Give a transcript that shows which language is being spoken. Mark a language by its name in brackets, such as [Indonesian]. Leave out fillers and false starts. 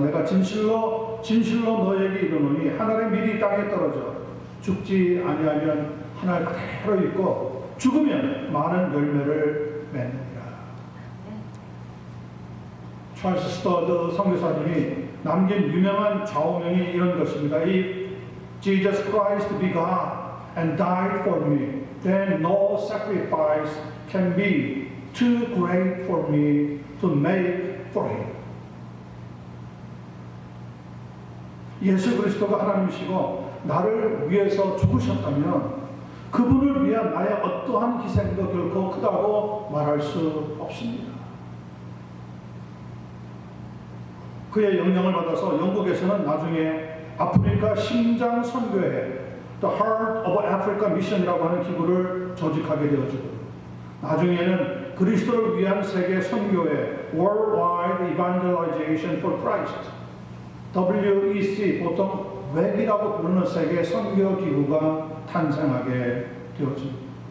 [Korean] 내가 진실로 너에게 이르노니 한 알의 밀이 땅에 떨어져 죽지 아니하면 한 알 그대로 있고 죽으면 많은 열매를 맺느니라. 찰스 스터드 선교사님이 남긴 유명한 좌우명이 이런 것입니다. [English] If Jesus Christ be God and died for me, then no sacrifice can be too great for me to make for him. [Korean] 예수 그리스도가 하나님이시고 나를 위해서 죽으셨다면 그분을 위한 나의 어떠한 희생도 결코 크다고 말할 수 없습니다. 그의 영향을 받아서 영국에서는 나중에 아프리카 심장 선교회 The Heart of Africa Mission이라고 하는 기구를 조직하게 되어지고 나중에는 그리스도를 위한 세계 선교회 Worldwide Evangelization for Christ WEC 보통 웹이라고 부르는 세계 선교 기구가 탄생하게 되었습니다.